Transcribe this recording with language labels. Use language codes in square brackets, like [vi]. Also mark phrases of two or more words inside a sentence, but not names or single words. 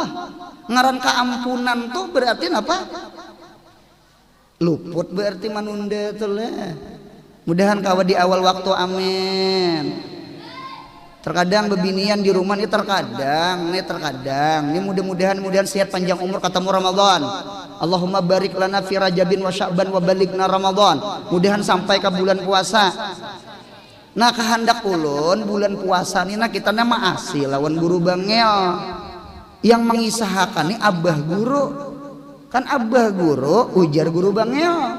[bjn] Ngaran keampunan tuh berarti apa? Luput berarti manunda tuh lah. Mudahan kawa di awal waktu, amin. Terkadang bebinian di rumah ini terkadang. [id] Ini mudah-mudahan sehat panjang umur ketemu Ramadan. [ar] اللهم بارك لنا في رجب وشعبان وبلغنا رمضان. [bjn] Mudahan sampai ke bulan puasa. Nah, kehendak ulun bulan puasa ini nah kita nama asih lawan guru bangel yang mengisahakan nih abah guru. Kan abah guru ujar guru bangel.